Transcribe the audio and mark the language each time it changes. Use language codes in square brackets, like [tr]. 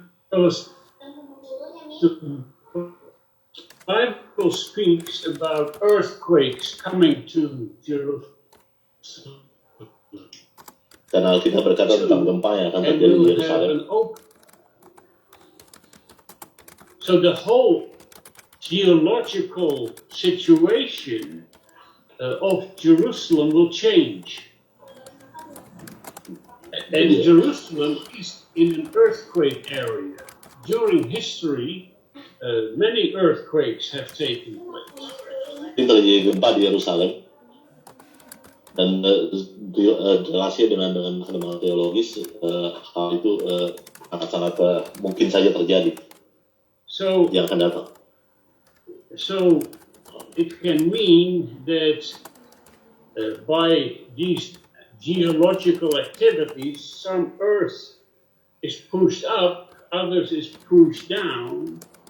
[en] Because the Bible speaks about earthquakes coming to Jerusalem. [id] Karena Alkitab berkata tentang gempa yang akan terjadi di Yerusalem. [en] So the whole geological situation of Jerusalem will change. And Jerusalem is in an earthquake area. During history, many earthquakes have taken place. [id] Ini terjadi gempa di Yerusalem. Dan relasi dengan teologis, hal itu sangat mungkin saja terjadi. [en] So, [id] yang akan datang. [en] So it can mean that by these geological activities, some earth is pushed up, others is pushed down.